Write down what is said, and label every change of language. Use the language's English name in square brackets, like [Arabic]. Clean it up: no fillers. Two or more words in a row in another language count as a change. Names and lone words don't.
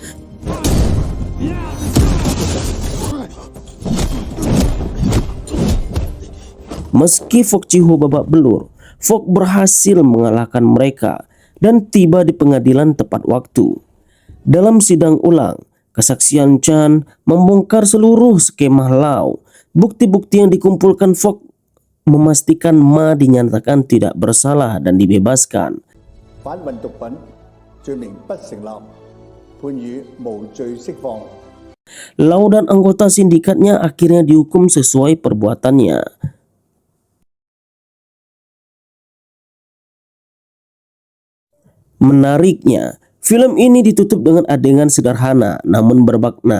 [Indonesian] Meski Fok Chi-ho babak belur, Fok berhasil mengalahkan mereka dan tiba di pengadilan tepat waktu. Dalam sidang ulang, kesaksian Chan membongkar seluruh skema Lau. Bukti-bukti yang dikumpulkan Fok memastikan Ma dinyatakan tidak bersalah dan dibebaskan. [Cantonese] 販運毒品罪名不成立，判予無罪釋放。 [Indonesian] Lau dan anggota sindikatnya akhirnya dihukum sesuai perbuatannya. Menariknya, film ini ditutup dengan adegan sederhana namun bermakna.